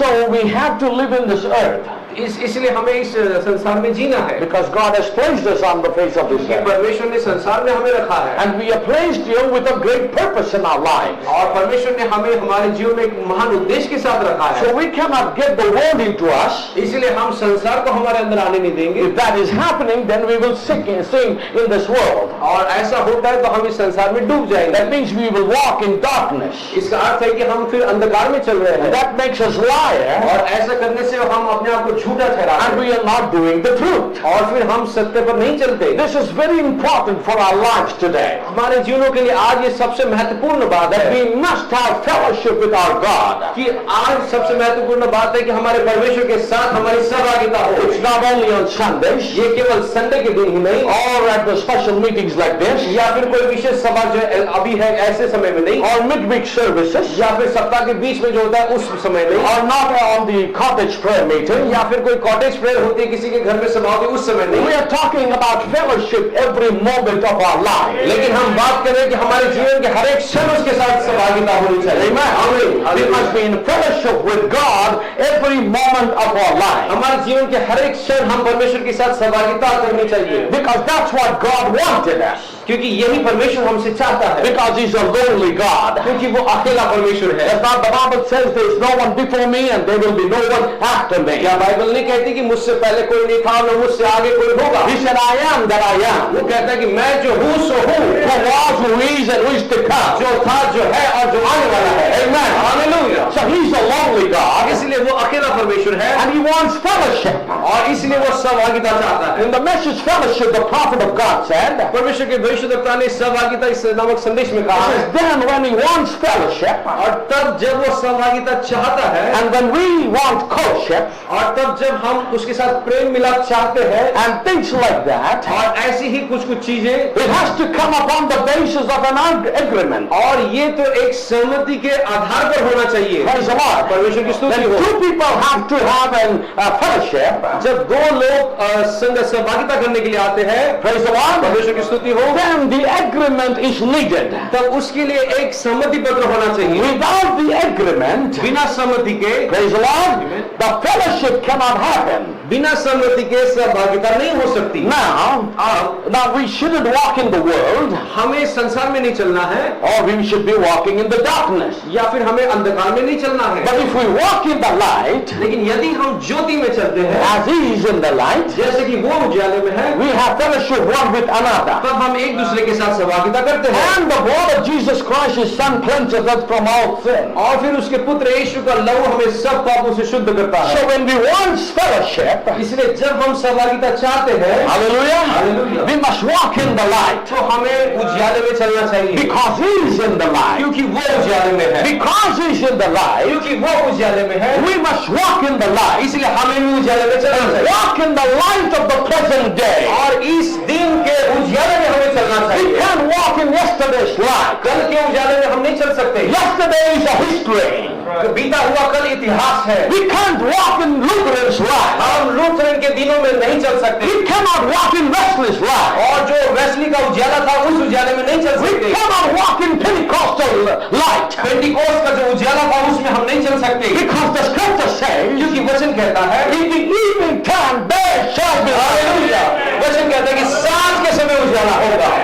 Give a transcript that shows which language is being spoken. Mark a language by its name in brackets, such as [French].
[English] So we have to live in this earth [Hindi] इसलिए हमें इस संसार में जीना है, [English] because God has placed us on the face of this [Hindi] क्योंकि [English] earth. [Hindi] परमेश्वर ने संसार में हमें रखा है [English] And we are placed here with a great purpose in our lives. [Hindi] और परमेश्वर ने हमें हमारे जीवन में एक महान उद्देश्य के साथ रखा है। [English] So we cannot get the world into us. [Hindi] इसलिए हम संसार को हमारे अंदर आने नहीं देंगे। [English] If that is happening, then we will sink in this world. [Hindi] और ऐसा होता है तो हम इस संसार में डूब जाएंगे। [English] That means we will walk in darkness. [Hindi] इसका अर्थ है कि हम फिर अंधकार में चल रहे हैं [English] And that makes us liar. [Hindi] और ऐसा करने से हम अपने आप को झूठा ठहराते [English] And [Hindi] हैं [English] we are not doing the truth. [Hindi] और फिर हम सत्य पर नहीं चलते। [English] This is very important for our lives today. [Hindi] हमारे जीवनों के लिए आज ये सबसे महत्वपूर्ण बात है [English] We must have fellowship with our God. [Hindi] कि आज सबसे महत्वपूर्ण बात है कि हमारे परमेश्वर के साथ हमारी सहभागिता हो। [English] It's not only on Sundays [Hindi] ये केवल संडे के दिन ही नहीं [English] or at the special meetings like this [Hindi] या फिर कोई विशेष सभा जो अभी है ऐसे समय में नहीं [English] or midweek services [Hindi] या फिर सप्ताह के बीच में जो होता है उस समय नहीं [English] or not on the cottage prayer meeting [Hindi] या फिर कोई कॉटेज प्रेयर होती है, किसी के घर में सभा होती है, उस समय [English] We [Hindi] नहीं। [English] are talking about fellowship every moment of our life. [Hindi] लेकिन हम बात कर रहे हैं कि हमारे जीवन के हर एक क्षण उसके साथ सहभागिता होनी चाहिए। [English] Amen. We must be in fellowship with God every moment of our life. [Hindi] हमारे जीवन के हर एक क्षण हम परमेश्वर के साथ सहभागिता करनी चाहिए, [English] Because that's what God wanted us. [Hindi] क्योंकि यही परमेश्वर हमसे चाहता है, [English] Because He's a lonely God. [Hindi] क्योंकि वो अकेला परमेश्वर है। [English] That's not the Bible says there is no one before me and there will be no one after me. [Hindi] क्या बाइबल नहीं कहती कि मुझसे पहले कोई नहीं था और मुझसे आगे कोई होगा? [English] He said, I am that I am. [Hindi] वो कहता है कि मैं जो हूँ सो हूँ, [English] Who was, who is, and who is to come. [Hindi] जो था, जो है और जो आने वाला है। [English] Amen. [Hindi] Hallelujah. [English] So He's a lonely God. [Hindi] इसलिए वो अकेला परमेश्वर है [English] And He wants fellowship. [Hindi] और इसलिए वो सहभागिता चाहता है। [English] In the message fellowship, the prophet of God said, [Hindi] परमेश्वर के भविष्यद्वक्ता ने सहभागिता इस नामक संदेश में कहा [English] he [Hindi] है, [English] says, then when He wants fellowship, [Hindi] और तब जब वो सहभागिता चाहता है, [English] and when we want courtship, [Hindi] और तब जब हम उसके साथ प्रेम मिलाप चाहते हैं, [English] and things like that, [Hindi] और ऐसी ही कुछ कुछ चीजें, [English] it has to come upon the basis of an agreement. [Hindi] और ये तो एक सहमति के आधार पर होना चाहिए। [English] Praise the Lord. [Hindi] परमेश्वर की स्तुति [English] When [Hindi] हो। [English] two people have to have a fellowship, [Hindi] जब दो लोग संग सहभागिता करने के लिए आते हैं, [English] praise the Lord, [Hindi] परमेश्वर की स्तुति हो, [English] then the agreement is needed. [Hindi] तब उसके लिए एक सहमति पत्र होना चाहिए। [English] Without the agreement, [Hindi] बिना सहमति के, [English] praise the Lord, the fellowship cannot happen. [Hindi] बिना सहमति के सहभागिता नहीं हो सकती। [English] Now we shouldn't walk in the world, [Hindi] हमें संसार में नहीं चलना है, [English] or we should be walking in the darkness. [Hindi] या फिर हमें अंधकार में नहीं चलना है। [English] But if we walk in the light, [Hindi] लेकिन यदि हम ज्योति में चलते हैं, [English] as He is in the light, [Hindi] जैसे कि वो उजाले में है, [English] we have fellowship one with another. [Hindi] तब हम एक दूसरे के साथ सहभागिता करते हैं। [English] And the blood of Jesus Christ, His Son, cleanses us from all sin. [Hindi] और फिर उसके पुत्र यीशु का लहू हमें सब पापों से शुद्ध करता है। [English] So when we want fellowship, [Hindi] इसलिए जब हम सहभागिता चाहते हैं, [English] hallelujah, Hallelujah. we must walk in the light. [Hindi] तो हमें उजाले में चलना चाहिए, [English] Because He is in the light. [Hindi] क्योंकि वो उजाले में है। [English] Because He is in the light, [Hindi] क्योंकि वो उजाले में है, [English] we must walk in the light. [Hindi] इसलिए हमें भी उजाले में चलना चाहिए। [English] Walk in the light of the present day. [Hindi] और इस दिन के उजाले में हमें चलना [English] We [Hindi] चाहिए। [English] can't walk in yesterday's light. [Hindi] कल के उजाले में हम नहीं चल सकते। [English] Yesterday is a history. [Hindi] बीता हुआ कल इतिहास है। [English] We can't walk in Luther's light. [Hindi] हम लूथरन के दिनों में नहीं चल सकते, [English] We cannot walk in Wesley's light. [Hindi] और जो वेस्ली का उजाला था उस उजाले में नहीं चल [English] We [Hindi] सकते। [English] cannot walk in Pentecostal light. [Hindi] Pentecost का जो उजाला था उसमें हम नहीं चल सकते, [English] Because the scripture says, [Hindi] क्योंकि वचन कहता है, [English] in the evening time there shall be [Hindi] hallelujah, [English] light. [Hindi] वचन कहता है कि सांझ के समय उजाला होगा।